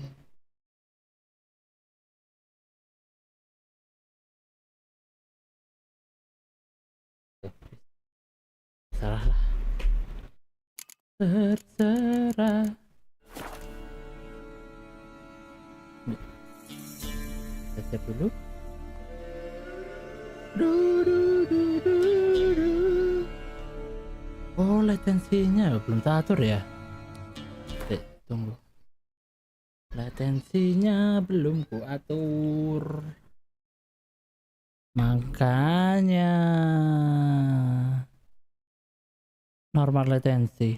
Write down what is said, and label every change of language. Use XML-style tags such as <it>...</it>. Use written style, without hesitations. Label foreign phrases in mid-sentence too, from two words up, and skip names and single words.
<id>Salah lah. Terserah. Baca dulu. Du, du, du, du, du. Oh, latensinya belum teratur ya. Tunggu. Latensinya belum kuatur. Makanya normal latensi.</id>